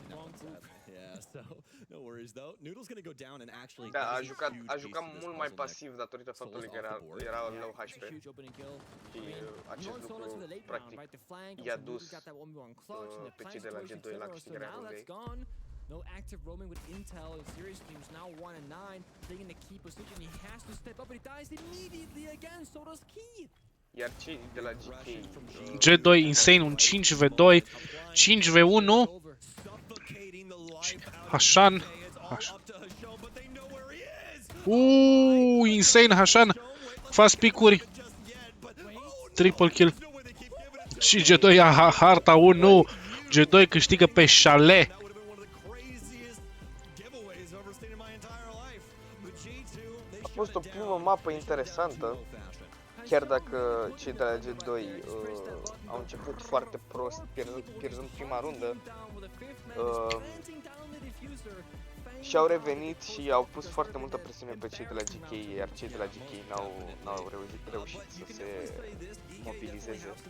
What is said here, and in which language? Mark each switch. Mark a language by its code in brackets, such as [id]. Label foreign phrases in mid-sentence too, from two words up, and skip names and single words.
[ro] Da, a jucat mult mai pasiv datorită faptului că era [en] low HP. [ro] Și acest lucru, practic, i-a dus pe cei de la G2 la câștigarea rundei. [en] No active roaming with intel. Serious teams now 1-9, staying in the key position. He has to step up, but he dies immediately again. So does Key. [ro] Iar cei de la GK... G2 insane, un 5v2, 5v1. Hashan. [en] Insane Hashan. Fast pick-uri. Triple kill. [ro] Și G2 ia harta 1. G2 câștigă pe Chalet. A fost o primă mapă interesantă, chiar dacă cei de la G2 au început foarte prost, pierzând prima rundă, și au revenit și au pus foarte multă presiune pe cei de la GK, iar cei de la GK n-au reușit să se mobilizeze.